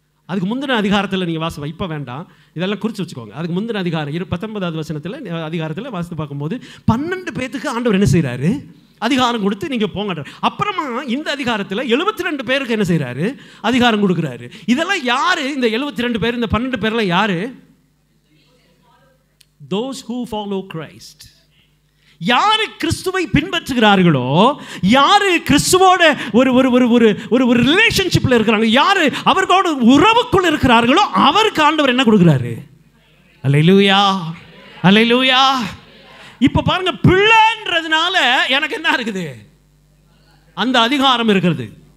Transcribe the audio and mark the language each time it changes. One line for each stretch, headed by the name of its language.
Tamil: அதுக்கு முந்தின அதிகாரத்தில் நீங்கள் வாசிப்பா, இப்போ வேண்டாம், இதெல்லாம் குறித்து வச்சுக்கோங்க. அதுக்கு முந்தின அதிகாரம் 19வது வசனத்தில் அதிகாரத்தில் வாசித்து பார்க்கும்போது 12 பேருக்கு ஆண்டவர் என்ன செய்கிறாரு, அதிகாரம் கொடுத்து நீங்கள் போங்க. அப்புறமா இந்த அதிகாரத்தில் 72 பேருக்கு என்ன செய்கிறாரு, அதிகாரம் கொடுக்குறாரு. இதெல்லாம் யார்? இந்த 72 பேர், இந்த 12 பேர்லாம் யார்?
English: those who follow Christ.
Tamil: யாரு கிறிஸ்துவை பின்பற்றுகிறார்களோ, யாரு கிறிஸ்துவோட ஒரு ஒரு ஒரு ஒரு ஒரு ரிலேஷன்ஷிப்ல இருக்கிறாங்க, யாரு அவர்களோட உறவுக்குள் இருக்கிறார்களோ அவருக்கு ஆண்டவர் என்ன கொடுக்கிறாரு? அல்லேலூயா, அல்லேலூயா. இப்ப பாருங்க, பிள்ளைன்றதுனால எனக்கு என்ன இருக்குது, அந்த அதிகாரம் இருக்கிறது.